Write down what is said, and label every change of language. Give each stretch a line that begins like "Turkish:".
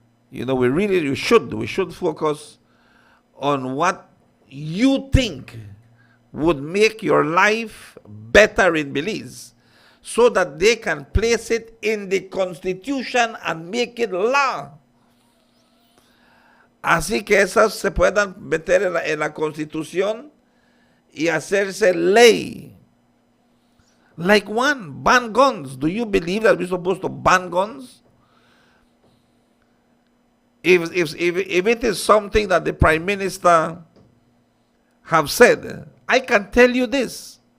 English: You know, we should focus on what you think would make your life better in Belize, so that they can place it in the Constitution and make it law.
Spanish: Así que esas se puedan meter en la Constitución y hacerse ley.
English: Like ban guns. Do you believe that we're supposed to ban guns? If it is something that the Prime Minister have said, I can tell you this.